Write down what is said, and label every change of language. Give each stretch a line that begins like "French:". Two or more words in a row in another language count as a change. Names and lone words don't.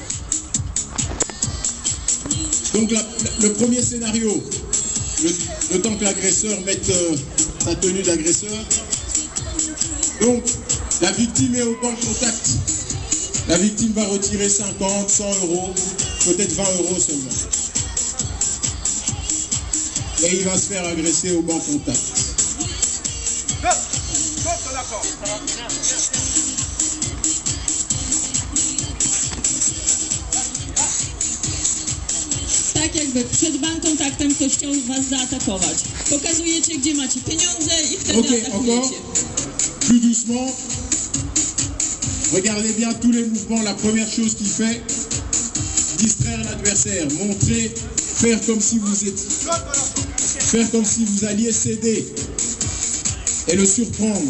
French: Donc le premier scénario, le temps que l'agresseur mette sa tenue d'agresseur. Donc la victime est au banc de contact. La victime va retirer 50, 100 euros, peut-être 20 euros seulement. Et il va se faire agresser au banc de contact.
Polish: Tak jakby przed bankontaktem ktoś chciał was zaatakować. Pokazujecie, gdzie macie pieniądze i wtedy atakujecie.
French: Plus doucement. Regardez bien tous les mouvements. La première chose qu'il fait, distraire l'adversaire, montrer, faire comme si vous alliez céder et le surprendre.